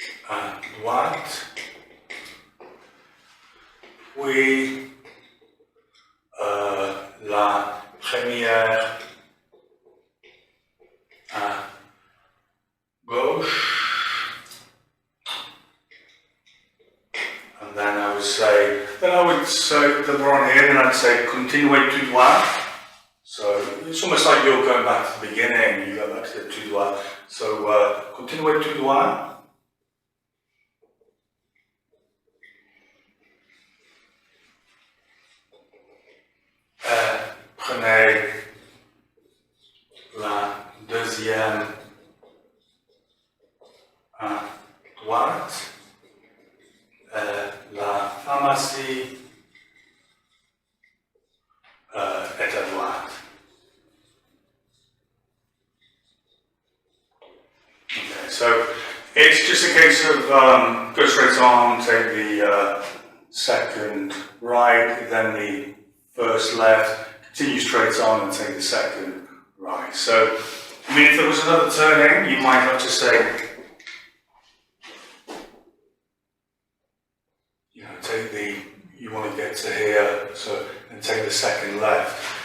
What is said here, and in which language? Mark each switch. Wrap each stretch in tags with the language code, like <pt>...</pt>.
<fr>à droite, puis la première à gauche,</fr> <en>and then I would say, then we're on here, then I'd say</en> <fr>continuez tout droit.</fr> <en>So it's almost like you're going back to the beginning, you go back to the</en> <fr>tout droit.</fr> <en>So</en> <fr>continuez tout droit. Prenez la deuxième à droite, la pharmacie est à droite.</fr> <en>Okay, so it's just a case of go straight on, take the second right, then the first left, continue straight on and take the second right. So, I mean, if there was another turning, you might have to say, you know, take the, you want to get to here, so, and take the second left.</en>